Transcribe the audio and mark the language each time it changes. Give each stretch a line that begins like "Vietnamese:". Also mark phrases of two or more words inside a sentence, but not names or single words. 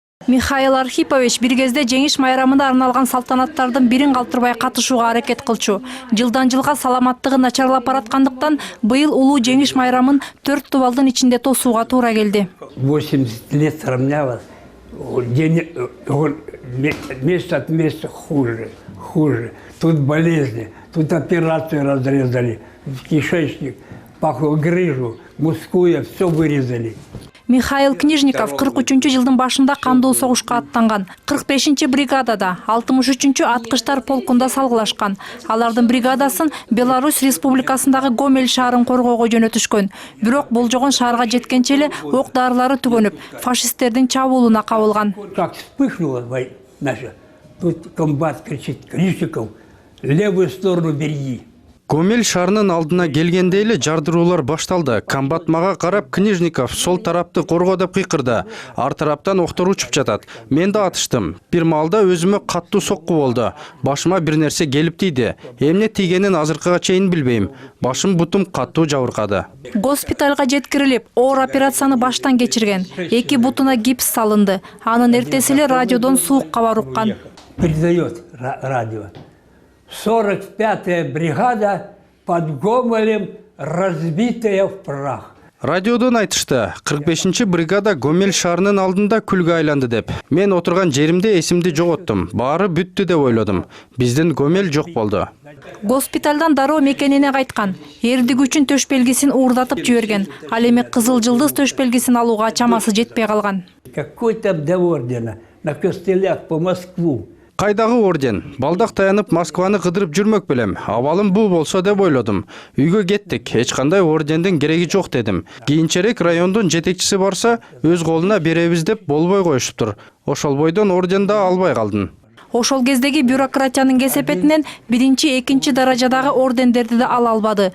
Kyrgyz: Михаил Архипович бир кезде жеңиш майрамында арналган салтанаттардын бирин калтырбай катышууга аракет кылчу. Жылдан жылга саламаттыгы начарлап бараткандыктан быйыл улуу жеңиш майрамын 4 тубалдын ичинде тосууга туура келди.
Russian: 80 лет сравнялось, месяц от месяца хуже. Тут болезни, тут операции разрезали, кишечник, пахло грыжу, мускуя, все вырезали.
Kyrgyz: Михаил Книжников 43-жылдын башында кандуу согушка аттанган. 45-бригадада, 63-чү аткычтар полкунда салгылашкан. Алардын бригадасын Беларусь Республикасындагы Гомель шаарын коргоого жөнөтүшкөн. Бирок болжогон шаарга жеткенче эле ок дарылары түгөнүп, фашисттердин чабуулуна кабылган.
Russian: Как вспыхнула наша, тут комбат кричит: Книжников, левую сторону береги.
Kyrgyz: Гомель шаарынын алдына келгенде эле жардыруулар башталды. Комбат мага карап: Книжников, сол тарапты корго деп кыйкырды. Ар тараптан октор учуп жатат. Мен да атыштым. Бир маалда өзүмө каттуу сокку болду. Башыма бир нерсе келип тийди. Эмне тийгенин азыркыга чейин билбейм. Башым бутум каттуу жабыркады. Госпиталга жеткирилип, оор операцияны баштан кечирген. 2 бутуна гипс салынды. Анын эртеси эле радиодон суук кабар уккан.
Russian: Передает радио. 45-я бригада под Гомелем разбитая в прах.
Kyrgyz: Радиодон айтышты, 45-чи бригада Гомель шаарынын алдында күлгө айланды деп. Мен отурган жеримде эсимди жоготтум. Баары бүттү деп ойлодум. Биздин Гомель жок болду. Госпиталдан дароо мекенине кайткан. Эрдик үчүн төш белгисин уурдатып жиберген. Ал эми кызыл жылдыз төш белгисин алууга чамасы жетпей калган.
Russian: Какой-то до ордена на костылях по Москву.
Kyrgyz: Кайдагы орден? Балдак таянып Москваны кыдырып жүрмөк белем. Абалым бул болсо деп ойлодум. Үйгө кеттик. Эч кандай ордендин кереги жок дедим. Кийинчерээк райондун жетекчиси барса, өз колуна беребиз деп болбой коюшуптур. Ошол бойдон орден да албай калдым. Ошол кездеги бюрократиянын кесепетинен 1-2 даражадагы ордендерди да ала албады.